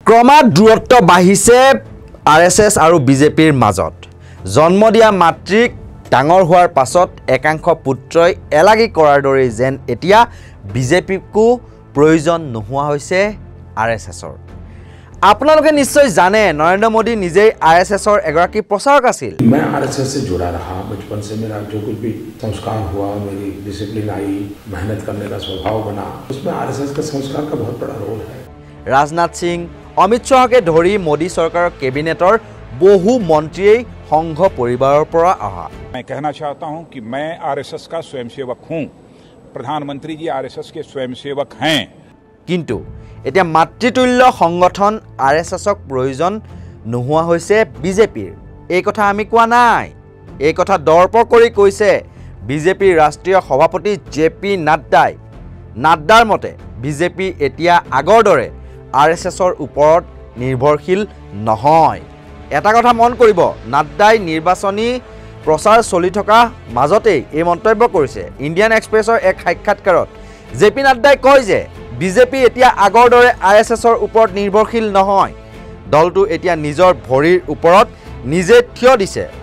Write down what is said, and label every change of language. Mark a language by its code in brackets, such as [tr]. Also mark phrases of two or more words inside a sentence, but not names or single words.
[as] ক্ৰমাৎ দূৰত্ব বাঢ়িছে RSS আৰু বিজেপিৰ মাজত জন্ম দিয়া মাতৃক ডাঙৰ হোৱাৰ পাছত একাংশ পুত্ৰই এলাগি কৰাৰ দৰে যেন এতিয়া বিজেপিকো প্ৰয়োজন নোহোৱা হৈছে RSSৰ আপোনালোকে নিশ্চয় জানে নৰেন্দ্ৰ মোদী নিজেই RSSৰ এগৰাকী প্ৰচাৰক আছিল [hi] मैं RSS से जुड़ा रहा बचपन से मेरा जो कुछ भी संस्कार हुआ मेरी डिसिप्लिन आई मेहनत करने का स्वभाव बना उसमें RSS का संस्कार का बहुत बड़ा रोल है [as] ৰাজনাথ সিং অমিত শ্বাহকে ধৰি মোদী सरकाৰৰ কেবিনেটৰ বহু মন্ত্ৰীয়ে সংঘ পৰিবাৰৰ পৰা আহা [hi] मैं कहना चाहता हूं कि मैं RSS का स्वयंसेवक हूं प्रधानमंत्री जी RSS के स्वयंसेवक हैं [as] কিন্তু এতিয়া মাতৃতুল্য সংগঠন RSSক প্ৰয়োজন নোহোৱা হৈছে বিজেপিৰ এই কথা আমি কোৱা নাই এই কথা দৰ্প কৰি কৈছে বিজেপিৰ ৰাষ্ট্ৰীয় সভাপতি জেপি নাড্ডাৰ মতে বিজেপি এতিয়া আগৰ দৰে RSSৰ ওপৰত নিৰ্ভৰশীল নহয় এটা কথা মন কৰিব নাড্ডাই নিৰ্বাচনী প্ৰচাৰ চলি থকা মাজতেই এই মন্তব্য কৰিছে ইণ্ডিয়ান এক্সপ্ৰেছৰ এক সাক্ষাৎকাৰত জেপি নাড্ডাই কয় যে বিজেপি এতিয়া আগৰ দৰে RSSৰ ওপৰত নিৰ্ভৰশীল নহয় দলটো এতিয়া নিজৰ ভৰিৰ ওপৰত নিজে থিয় দিছে